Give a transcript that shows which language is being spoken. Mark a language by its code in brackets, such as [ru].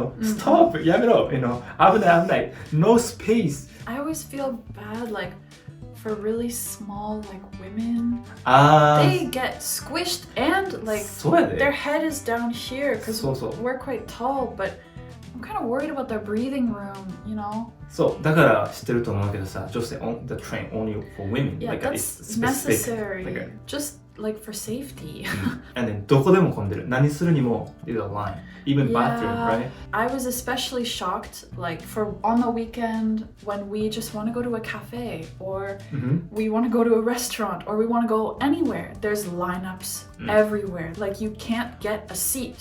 [en] Stop, [ja] やめろ, 危ない、 [en] no space. I always feel bad like for really small like women. They get squished and like their head is down here because we're quite tall, but I'm kind of worried about their breathing room, [ja] そう、だから知ってると思うけどさ、女性 [en] on the train only for women. Yeah, like that's necessary. Just like for safety. And then [ja] どこでも混んでる。何するにも [en] there's a line. Even bathroom, right? I was especially shocked like for on the weekend when we just want to go to a cafe or we want to go to a restaurant or we want to go anywhere. There's lineups everywhere. Like you can't get a seat.